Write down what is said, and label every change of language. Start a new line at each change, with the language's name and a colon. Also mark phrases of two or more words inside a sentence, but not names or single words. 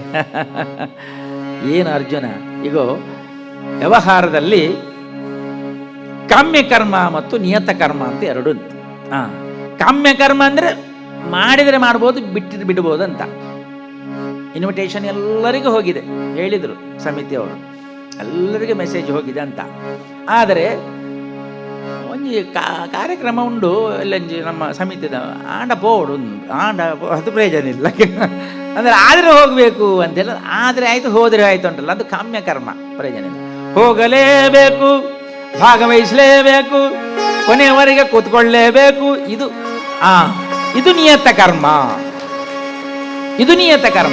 Kannada: ಏನು ಅರ್ಜುನ, ಈಗ ವ್ಯವಹಾರದಲ್ಲಿ ಕಾಮ್ಯ ಕರ್ಮ ಮತ್ತು ನಿಯತ ಕರ್ಮ ಅಂತ 2 ಉಂಟು. ಕಾಮ್ಯ ಕರ್ಮ ಅಂದರೆ ಮಾಡಿದರೆ ಮಾಡ್ಬೋದು, ಬಿಟ್ಟಿದ್ರೆ ಬಿಡ್ಬೋದು ಅಂತ. ಇನ್ವಿಟೇಷನ್ ಎಲ್ಲರಿಗೂ ಹೋಗಿದೆ, ಹೇಳಿದರು ಸಮಿತಿಯವರು, ಎಲ್ಲರಿಗೂ ಮೆಸೇಜ್ ಹೋಗಿದೆ ಅಂತ.
Tulu: ಆದರೆ ಒಂಜಿ ಕಾರ್ಯಕ್ರಮ ಉಂಡು ಎಲ್ಲಂಜಿ ನಮ್ಮ ಸಮಿತಿದ ಆಂಡ ಪೋಡು ಆಂಡ
Kannada: ಅದು ಪ್ರಯೋಜನ ಇಲ್ಲ ಅಂದರೆ ಆದರೆ ಹೋಗಬೇಕು ಅಂತೆಲ್ಲ. ಆದರೆ ಆಯಿತು, ಹೋದರೆ ಆಯಿತು ಉಂಟಲ್ಲ, ಅದು ಕಾಮ್ಯ ಕರ್ಮ, ಪ್ರಯೋಜನ ಇಲ್ಲ. ಹೋಗಲೇಬೇಕು, ಭಾಗವಹಿಸಲೇಬೇಕು, ಕೊನೆಯವರೆಗೆ ಕೂತ್ಕೊಳ್ಳೇಬೇಕು. ಇದು ನಿಯತ ಕರ್ಮ, ಇದು ನಿಯತ ಕರ್ಮ.